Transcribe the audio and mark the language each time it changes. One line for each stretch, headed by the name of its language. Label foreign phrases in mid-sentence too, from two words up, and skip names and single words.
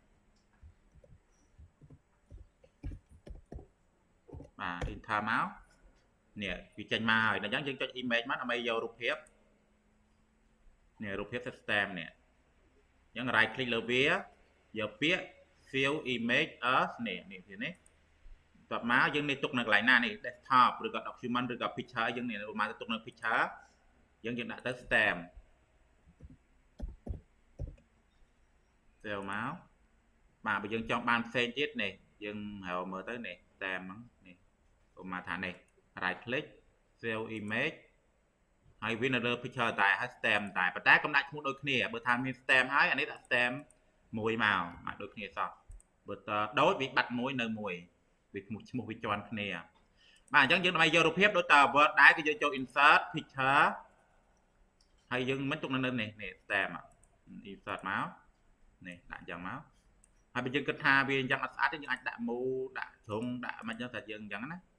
Khmer: បាទ enter មកនេះវាចេញមកហើយដល់អញ្ចឹងយើងចុច image មកដើម្បីយករូបភាពនេះរូបភាព system នេះអញ្ចឹង
English: right click
Khmer: លើវាយកពាក្យ
English: save image as
Khmer: នេះតបមកយើងនេះទុកនៅកន្លែងណានេះ desktop ឬក៏ document ឬក៏ picture យើងនេះឧបមាទៅទុកនៅ picture យើងដាក់ទៅ stem save មកបាទបើយើងចង់បានផ្សេងទៀតនេះយើងហៅមើលទៅនេះ stem ហ្នឹងនេះឧបមាថានេះ
English: right click save image
Khmer: ហើយវានៅលើ picture តែហើយ stem តែប៉ុន្តែកុំដាក់ឈ្មោះដូចគ្នាបើថាមាន stem ហើយអានេះដាក់ stem មួយមកដូចគ្នាសោះបើតដូចវាបាត់មួយនៅមួយវាឈ្មោះវាជាន់គ្នាបាទអញ្ចឹងយើងដើម្បីយករូបភាពដូចត Word ដែរគឺយើងចូល
English: insert picture
Khmer: ហើយយើងមិនទុកនៅនេះ stem insert មកនេះដាក់អញ្ចឹងមកហើយបើយើងគិតថាវាអញ្ចឹងអត់ស្អាតទេយើងអាចដាក់មូដាក់ជ្រុងដាក់មិនអញ្ចឹងតែយើងអញ្ចឹងណា